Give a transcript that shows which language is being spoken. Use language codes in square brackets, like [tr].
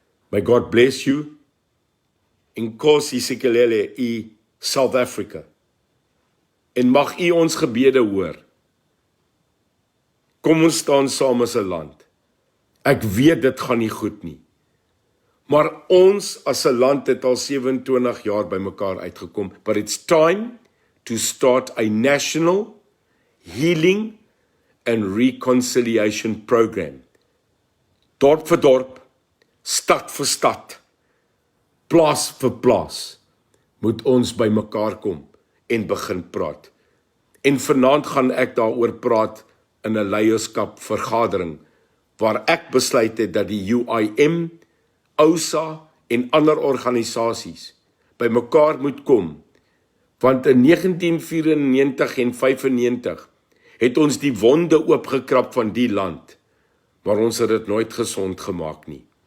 [en] May God bless you. [xh] Inkosi sikelele I [en] South Africa. [af] En mag U ons gebede hoor. Kom ons staan saam as 'n land. Ek weet dit gaan nie goed nie. Maar ons as 'n land het al 27 jaar bymekaar uitgekom. [en] But it's time to start a national healing and reconciliation program. [af] Dorp vir dorp, stad vir stad, plaas vir plaas, moet ons bymekaar kom en begin praat. En vanaand gaan ek daaroor praat in 'n leierskapvergadering, waar ek besluit het dat die UIM, OSA en ander organisasies bymekaar moet kom, want in 1994 en 95 het ons die wonde oopgekrap van die land, maar ons het dit nooit gesond gemaak nie.